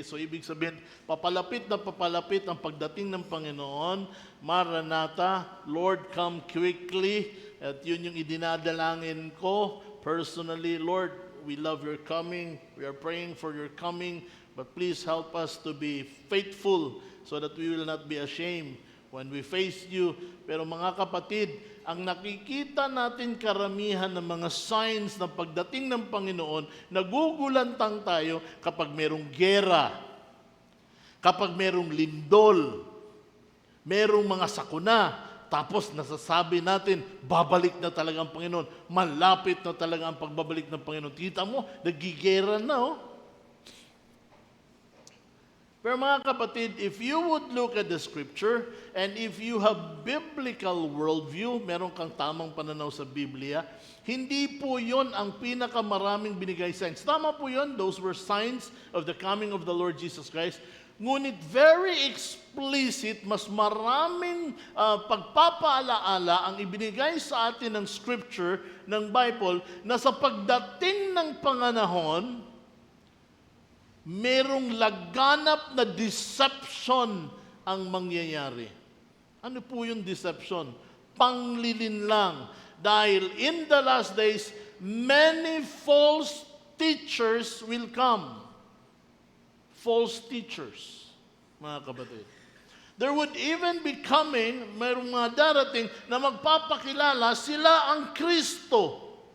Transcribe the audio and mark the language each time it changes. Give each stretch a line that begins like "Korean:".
Filipino: So ibig sabihin, papalapit na papalapit ang pagdating ng Panginoon. Maranatha,
English: Lord, come quickly.
Filipino: At yun yung idinadalangin ko personally.
English: Lord, we love your coming. We are praying for your coming. But please help us to be faithful so that we will not be ashamed when we face you.
Filipino: Pero mga kapatid, ang nakikita natin karamihan ng mga signs ng pagdating ng Panginoon, nagugulantang tayo kapag merong gera, kapag merong lindol, merong mga sakuna, tapos nasasabi natin, babalik na talaga ang Panginoon, malapit na talaga ang pagbabalik ng Panginoon. Kita mo, nagigera na, oh. Pero mga kapatid,
English: if you would look at the scripture, and if you have biblical worldview,
Filipino: meron kang tamang pananaw sa Biblia, hindi po yon ang pinakamaraming binigay signs. Tama po yon,
English: those were signs of the coming of the Lord Jesus Christ.
Filipino: Ngunit
English: very explicit,
Filipino: mas maraming pagpapaalaala ang ibinigay sa atin ng scripture, ng Bible, na sa pagdating ng panganahon, merong laganap na deception ang mangyayari. Ano po yung deception? Panglilinlang.
English: Dahil in the last days, many false teachers will come.
Filipino: False teachers, mga kapatid.
English: There would even be coming,
Filipino: mayroong mga darating na magpapakilala sila ang Kristo.